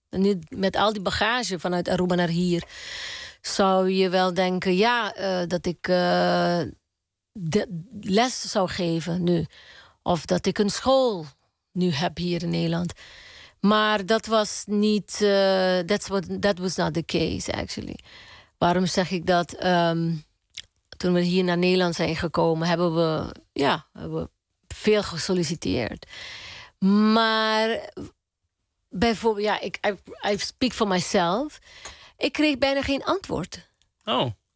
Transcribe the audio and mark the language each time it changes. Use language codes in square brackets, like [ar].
[nl] Nu met al die bagage vanuit Aruba naar hier, zou je wel denken, ja, dat ik de les zou geven nu. Of dat ik een school nu heb hier in Nederland. Maar dat was niet. [en] That was not the case, actually. [nl] Waarom zeg ik dat? Toen we hier naar Nederland zijn gekomen, hebben we veel gesolliciteerd. Maar bijvoorbeeld, ja, [en] I speak for myself. [nl] Ik kreeg bijna geen antwoord. Oh.